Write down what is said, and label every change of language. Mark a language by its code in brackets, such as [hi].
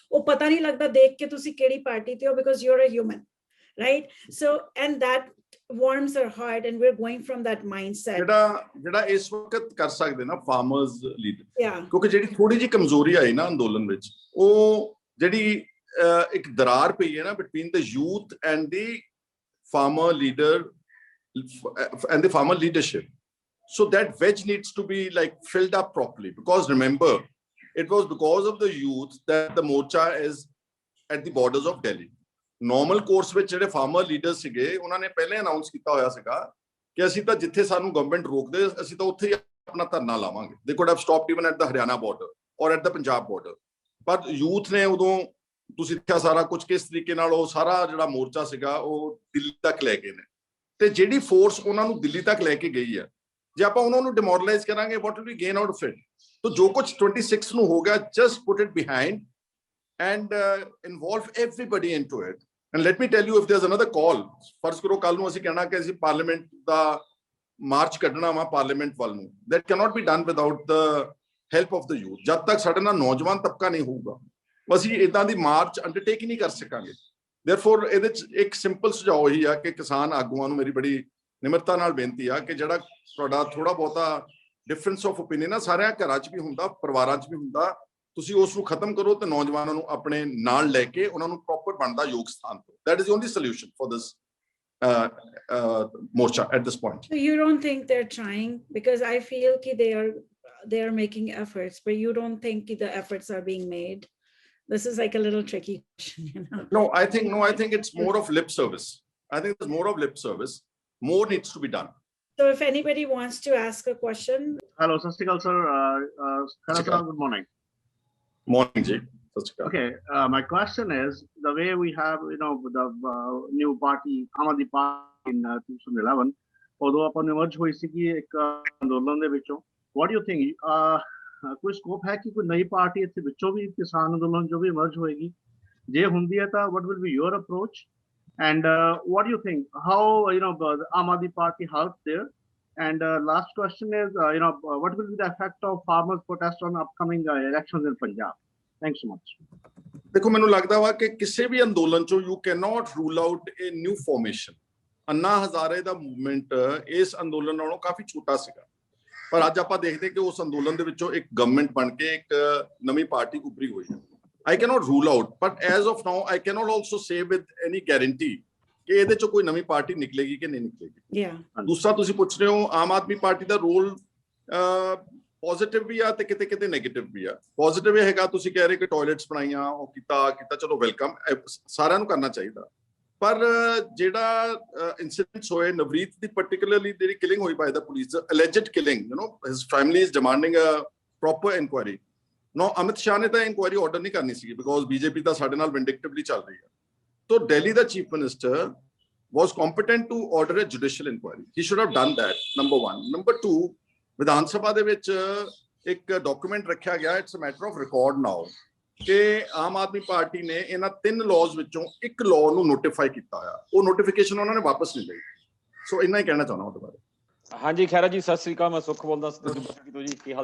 [pa] Oh, pata nahi lagda dekh ke tusi kedi party te ho, [en] because you're a human, right? So, and that warms our heart, and we're going from that mindset. [pa] ਜਿਹੜਾ ਇਸ ਵਕਤ ਕਰ ਸਕਦੇ ਨਾ farmers leader, [en] Yeah. [pa] ਕਿਉਂਕਿ ਜਿਹੜੀ ਥੋੜੀ ਜਿਹੀ ਕਮਜ਼ੋਰੀ ਆਈ ਨਾ ਅੰਦੋਲਨ ਵਿੱਚ, ਉਹ ਜਿਹੜੀ ਇੱਕ ਦਰਾਰ ਪਈ ਹੈ ਨਾ [en] between the youth and the farmer leader and the farmer leadership. So that wedge needs to be like filled up properly, because remember, it was because of the youth that the morcha is at the borders of Delhi. [pa] Normal course ਵਿੱਚ ਜਿਹੜੇ farmer leaders ਸੀਗੇ, ਉਹਨਾਂ ਨੇ ਪਹਿਲੇ announce ਕੀਤਾ ਹੋਇਆ ਸੀਗਾ ਕਿ ਅਸੀਂ ਤਾਂ ਜਿੱਥੇ ਸਾਨੂੰ ਗਵਰਨਮੈਂਟ ਰੋਕਦੇ ਅਸੀਂ ਤਾਂ ਉੱਥੇ ਹੀ ਆਪਣਾ ਧਰਨਾ ਲਾਵਾਂਗੇ. [en] They could have stopped even at the Haryana border or at the Punjab border. [pa] ਪਰ youth ਨੇ ਉਦੋਂ ਤੁਸੀਂ ਦੇਖਿਆ ਸਾਰਾ ਕੁਝ ਕਿਸ ਤਰੀਕੇ ਨਾਲ ਉਹ ਸਾਰਾ ਜਿਹੜਾ ਮੋਰਚਾ ਸੀਗਾ ਉਹ ਦਿੱਲੀ ਤੱਕ ਲੈ ਗਏ ਨੇ. ਤੇ ਜਿਹੜੀ ਫੋਰਸ ਉਹਨਾਂ ਨੂੰ ਦਿੱਲੀ ਤੱਕ ਲੈ ਕੇ ਗਈ ਹੈ, ਜੇ ਆਪਾਂ ਉਹਨਾਂ ਨੂੰ ਡਿਮੋਰਲਾਈਜ਼ ਕਰਾਂਗੇ, [en] what will we gain out of it? [pa] ਤਾਂ ਜੋ ਕੁਝ 26 ਨੂੰ ਹੋ ਗਿਆ, [en] just put it behind and involve everybody into it. [pa] And let me tell you, if there's another call, ਫਰਜ਼ ਕਰੋ ਕੱਲ ਨੂੰ ਅਸੀਂ ਕਹਿਣਾ ਕਿ ਅਸੀਂ ਪਾਰਲੀਮੈਂਟ ਦਾ ਮਾਰਚ ਕੱਢਣਾ ਵਾ ਪਾਰਲੀਮੈਂਟ ਵੱਲ ਨੂੰ, that cannot be done without the help of the youth. ਜਦ ਤੱਕ ਸਾਡੇ ਨਾਲ ਨੌਜਵਾਨ ਤਬਕਾ ਨਹੀਂ ਹੋਊਗਾ, ਅਸੀਂ ਇਦਾਂ ਦੀ ਮਾਰਚ ਅੰਡਰਟੇਕ ਹੀ ਨਹੀਂ ਕਰ ਸਕਾਂਗੇ. Therefore, ਇਹਦੇ ਚ ਇੱਕ ਸਿੰਪਲ ਸੁਝਾਅ ਇਹੀ ਆ ਕਿ ਕਿਸਾਨ ਆਗੂਆਂ ਨੂੰ ਮੇਰੀ ਬੜੀ ਨਿਮਰਤਾ ਨਾਲ ਬੇਨਤੀ ਆ ਕਿ ਜਿਹੜਾ ਤੁਹਾਡਾ ਥੋੜਾ ਬਹੁਤਾ ਡਿਫਰੈਂਸ ਆਫ ਓਪੀਨੀਅਨ ਆ, ਸਾਰਿਆਂ ਘਰਾਂ ਚ ਵੀ ਹੁੰਦਾ, ਪਰਿਵਾਰਾਂ ਚ ਵੀ ਹੁੰਦਾ, ਤੁਸੀਂ ਉਸ ਨੂੰ ਖਤਮ ਕਰੋ ਤੇ ਨੌਜਵਾਨਾਂ ਨੂੰ ਆਪਣੇ ਨਾਲ ਲੈ ਕੇ ਉਹਨਾਂ ਨੂੰ ਪ੍ਰੋਪਰ ਬਣਦਾ ਯੋਗ ਸਥਾਨ ਦਿਓ. [en] That is the only solution for this morcha at this point. So you don't think they're trying? Because I feel that they are making efforts, but you don't think the efforts are being made? This is like a little tricky question, you know? No, I think it's more of lip service. I think there's more of lip service. More needs to be done. So if anybody wants to ask a question. Hello, Sukhpal sir. Khaira, good morning. Morning, Ji. Okay, my question is, the way we have, you know, the new party, Amandeep Party in 2011, although upon emerge [pa] hui sigi ek andolan de vichon, [en] what do you think? [pa] ਕੋਈ scope ਹੈ ਕਿ ਕੋਈ ਨਈ party ਇੱਥੇ ਵਿੱਚੋਂ ਵੀ ਕਿਸਾਨ ਅੰਦੋਲਨ ਜੋ ਵੀ emerge ਹੋਏਗੀ? ਜੇ ਹੁੰਦੀ ਹੈ ਤਾਂ [en] what will be your approach? And what do you think? How, you know, the Amandeep Party helped there? And last question is, you know, what will be the effect of farmers' protest on upcoming elections in Punjab? Thanks so much. [pa] ਦੇਖੋ, ਮੈਨੂੰ ਲੱਗਦਾ ਵਾ ਕਿ ਕਿਸੇ ਵੀ ਅੰਦੋਲਨ ਚੋਂ [en] you cannot rule out a new formation. [pa] Anna Hazare ਦਾ movement ਇਸ ਅੰਦੋਲਨ ਨਾਲੋਂ ਕਾਫੀ ਛੋਟਾ ਸੀਗਾ, ਪਰ ਅੱਜ ਆਪਾਂ ਦੇਖਦੇ ਕਿ ਉਸ ਅੰਦੋਲਨ ਦੇ ਵਿੱਚੋਂ ਇੱਕ ਗਵਰਨਮੈਂਟ ਬਣ ਕੇ ਇੱਕ ਨਵੀਂ ਪਾਰਟੀ ਉੱਭਰੀ ਹੋਈ ਹੈ. [en] I cannot rule out, but as of now, I cannot also say with any guarantee [pa] ਕਿ ਇਹਦੇ ਚੋਂ ਕੋਈ ਨਵੀਂ ਪਾਰਟੀ ਨਿਕਲੇਗੀ ਕਿ ਨਹੀਂ ਨਿਕਲੇਗੀ. ਦੂਸਰਾ ਤੁਸੀਂ ਪੁੱਛ ਰਹੇ ਹੋ ਆਮ ਆਦਮੀ ਪਾਰਟੀ ਦਾ ਰੋਲ ਪੋਜ਼ਿਟਿਵ ਵੀ ਆ ਤੇ ਕਿਤੇ ਕਿਤੇ ਨੈਗੇਟਿਵ ਵੀ ਆ. ਪੋਜ਼ਿਟਿਵ ਇਹ ਹੈਗਾ, ਤੁਸੀਂ ਕਹਿ ਰਹੇ ਕਿ ਟਾਇਲਟਸ ਬਣਾਈਆਂ, ਉਹ ਕੀਤਾ, ਚਲੋ ਵੈਲਕਮ, ਸਾਰਿਆਂ ਨੂੰ ਕਰਨਾ ਚਾਹੀਦਾ. ਪਰ ਜਿਹੜਾ ਇਨਸੀਡੈਂਟਸ ਹੋਏ ਨਵਰੀਤ ਦੀ, ਪਾਰਟਿਕੂਲਰਲੀ ਜਿਹੜੀ ਕਿਲਿੰਗ ਹੋਈ ਬਾਈ ਦਾ police, alleged killing, you know, [en] His family is demanding a proper inquiry. [pa] ਨੋ, ਅਮਿਤ ਸ਼ਾਹ ਨੇ ਤਾਂ ਇਨਕੁਆਇਰੀ ਆਰਡਰ ਨਹੀਂ ਕਰਨੀ ਸੀਗੀ, ਬਿਕੋਜ਼ ਬੀਜੇਪੀ ਤਾਂ ਸਾਡੇ ਨਾਲ ਵਿੰਡਿਕਟਿਵਲੀ ਚੱਲ ਰਹੀ ਹੈ. [en] So Delhi, the chief minister was competent to order a judicial inquiry. He should have done that, number one. [pa] Number two, Vidhan Sabha ਦੇ ਵਿੱਚ ਇੱਕ ਡਾਕੂਮੈਂਟ ਰੱਖਿਆ ਗਿਆ, [en] it's a matter of record now, [pa] ਕਿ ਆਮ ਆਦਮੀ ਪਾਰਟੀ ਨੇ ਇਹਨਾਂ 3 ਲਾਜ਼ ਵਿੱਚੋਂ ਇੱਕ ਲਾਅ ਨੂੰ ਨੋਟੀਫਾਈ ਕੀਤਾ ਹੋਇਆ. ਉਹ ਨੋਟੀਫਿਕੇਸ਼ਨ ਉਹਨਾਂ ਨੇ ਵਾਪਸ ਨਹੀਂ ਲਈ. ਸੋ ਇੰਨਾ ਹੀ ਕਹਿਣਾ ਚਾਹੁੰਦਾ ਉਹਦੇ ਬਾਰੇ. ਹਾਂਜੀ ਖੈਰਾ ਜੀ, ਸਤਿ ਸ੍ਰੀ ਅਕਾਲ, ਮੈਂ ਸੁਖ ਬੋਲਦਾ ਜੀ, ਕੀ ਹਾਲ?